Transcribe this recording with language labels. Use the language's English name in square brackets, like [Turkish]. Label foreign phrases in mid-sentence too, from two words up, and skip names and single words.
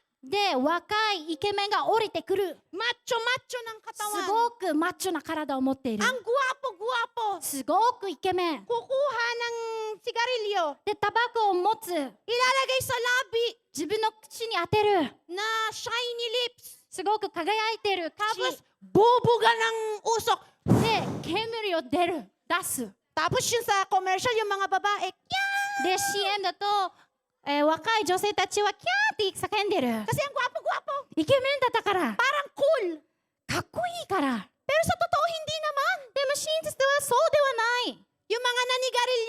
[Japanese] で、若いイケメンが降りてくる。 [Filipino] macho ng [Japanese] す [Filipino] katawan, [Japanese] ごくマッチョな体を持っている。 [Filipino] ang guwapo, [Japanese] すごくイケメン。 [Filipino] kukuha ng sigarilyo, [Japanese] で、タバコを持つ。 [Filipino] ilalagay sa labi [Japanese] 自分の口に当てる。 [Filipino] na shiny lips, [Japanese] すごく輝いてる口 [Filipino] tapos bubuga ng usok. [Japanese] で煙を出す。 [Filipino] Tapos yun sa commercial, yung mga babae, kya! [Japanese] で CM だと、若い女性たちはキャーって叫んでる。 [Filipino] Kasi ang gwapo-gwapo, [Japanese] イケメンだったから。 [Filipino] parang cool. [Japanese] かっこいいから。 [Filipino] Pero sa totoo, hindi naman. [Japanese] でも真実はそうではない。 [Filipino] Yung mga